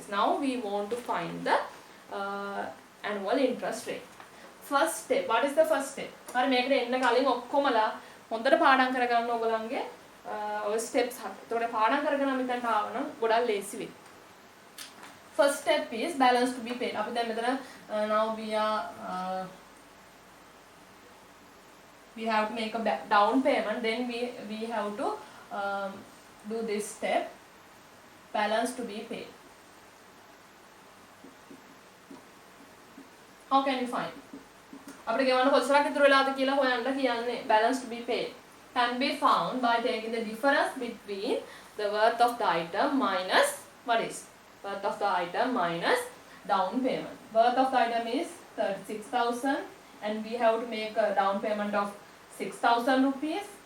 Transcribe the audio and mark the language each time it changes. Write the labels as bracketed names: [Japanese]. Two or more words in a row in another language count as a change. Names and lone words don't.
[English] Now we want to find the annual interest rate. First step, what is the first step? [Sinhala] හරි, මේකට එන්න කලින් ඔක්කොමලා හොඳට පාඩම් කරගන්න ඕගොල්ලන්ගේ ඔය steps හත. ඒතකොට පාඩම් කරගෙන මෙතනට ආවනම් ගොඩක් ලේසි වෙයි. [English] First step is balance to be paid. [Sinhala] අපි දැන් මෙතන [English] now we have to make a down payment. Then we have to do this step, balance to be paid. How can you find? [Sinhala] අපිට ගෙවන්න කොච්චරක් ඉතුරු වෙලාද කියලා හොයන්න කියන්නේ. [English] Balance to be paid can be found by taking the difference between the worth of the item minus what is worth of the item minus down payment. Worth of the item is 36,000, and we have to make a down payment of 6,000 rupees.